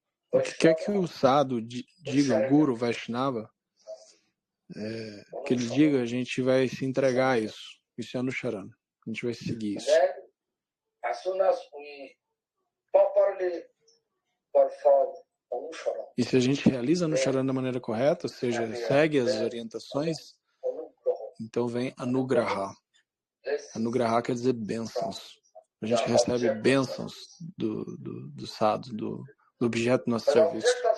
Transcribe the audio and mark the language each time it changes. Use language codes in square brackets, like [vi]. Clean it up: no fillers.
[pt] O que quer que o sadhu diga, o guru, Vaishnava, que ele diga, a gente vai se entregar a isso. Isso é Anusharana. A gente vai seguir isso. [en] Then, as soon as we properly perform Anusharana, [pt] E se a gente realiza Anusharana da maneira correta, ou seja, segue as orientações, então vem Anugraha. Anugraha quer dizer bênçãos. A gente recebe bênçãos do sadhu, do objeto do nosso serviço.